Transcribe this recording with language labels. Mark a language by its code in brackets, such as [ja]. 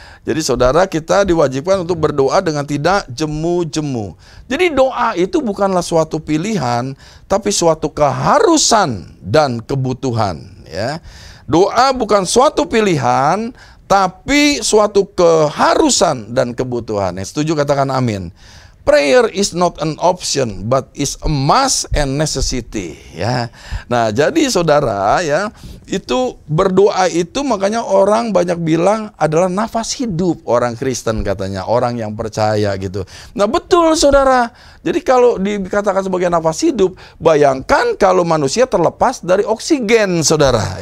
[id] Jadi saudara, kita diwajibkan untuk berdoa dengan tidak jemu-jemu. Jadi doa itu bukanlah suatu pilihan, tapi suatu keharusan dan kebutuhan ya. Doa bukan suatu pilihan, tapi suatu keharusan dan kebutuhan. Yang setuju katakan amin. [en] Prayer is not an option, but is a must and necessity. [id] Ya, nah jadi saudara ya, itu berdoa itu makanya orang banyak bilang adalah nafas hidup orang Kristen katanya, orang yang percaya gitu. Nah betul saudara. Jadi kalau dikatakan sebagai nafas hidup, bayangkan kalau manusia terlepas dari oksigen saudara.